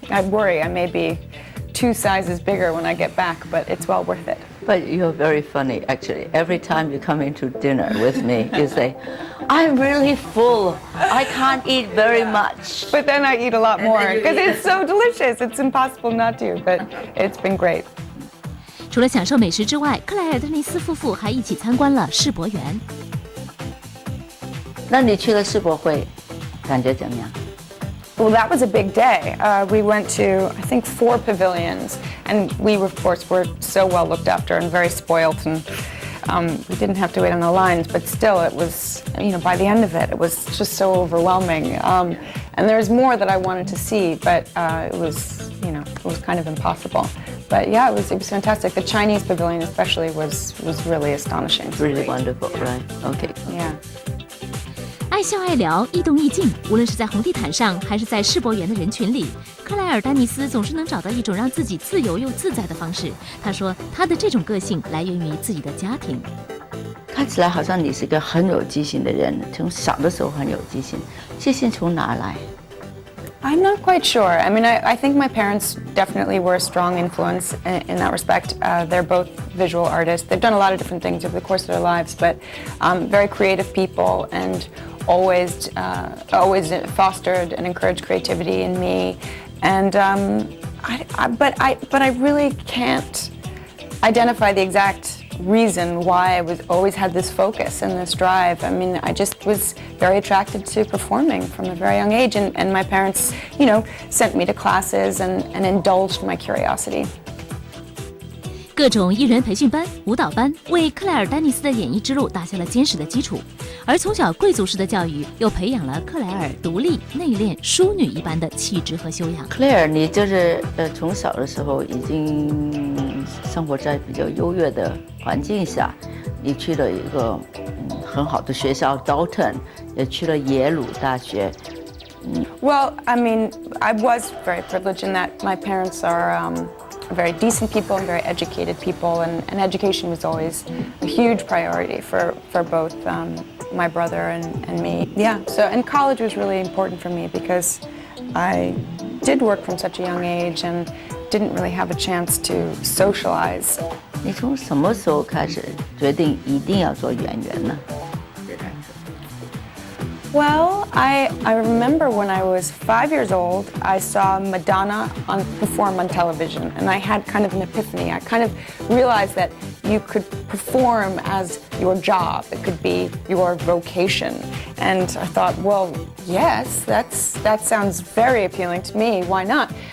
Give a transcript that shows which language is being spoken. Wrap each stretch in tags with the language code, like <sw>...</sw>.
<en>I worry I may be 2 sizes bigger when I get back, but it's well worth it. But you're very funny, actually. Every time you come into dinner with me, you say, I'm really full. I can't eat very much. But then I eat a lot more because it's so delicious. It's impossible not to, but it's been great.</en> <zh>除了享受美食之外，克莱尔·丹尼斯夫妇还一起参观了世博园。那你去了世博会，感觉怎么样？</zh> <en>Well, that was a big day. We went to, I think, 4 pavilions, and we, of course, were so well looked after and very spoiled, and we didn't have to wait on the lines, but still, it was, by the end of it, it was just so overwhelming. And there's more that I wanted to see, but it was kind of impossible. But yeah, it was fantastic. The Chinese pavilion especially was really astonishing. Really wonderful, right? Okay. Yeah.</en> <zh>爱笑爱聊，易动易静，无论是在红地毯上，还是在世博园的人群里，克莱尔·丹尼斯总是能找到一种让自己自由又自在的方式。她说，她的这种个性来源于自己的家庭。看起来好像你是一个很有激情的人，从小的时候很有激情，激情从哪来？</zh> <en>I'm not quite sure. I mean, I think my parents definitely were a strong influence in that respect. They're both visual artists. They've done a lot of different things over the course of their lives, but very creative people and always fostered and encouraged creativity in me. And but I really can't identify the exact reason why I always had this focus and this drive. I mean, I just was very attracted to performing from a very young age, and my parents, sent me to classes and indulged my curiosity.</en> <zh>各种艺人培训班、舞蹈班为克莱尔·丹尼斯的演艺之路打下了坚实的基础，而从小贵族式的教育又培养了克莱尔独立、内敛、淑女一般的气质和修养。克莱尔，你就是从小的时候已经生活在比较优越的环境下，你去了一个很好的学校 Bolton， 也去了耶鲁大学。</zh> <en>Well, I mean, I was very privileged in that my parents are very decent people and very educated people, and education was always a huge priority for both my brother and me. Yeah, and college was really important for me because I did work from such a young age and didn't really have a chance to socialize.</en> <zh>你从什么时候开始决定一定要做演员呢？</zh> <en>Well, I remember when I was 5 years old, I saw Madonna perform on television, and I had kind of an epiphany. I kind of realized that you could perform as your job. It could be your vocation. And I thought, well, yes, that sounds very appealing to me. Why not?</en>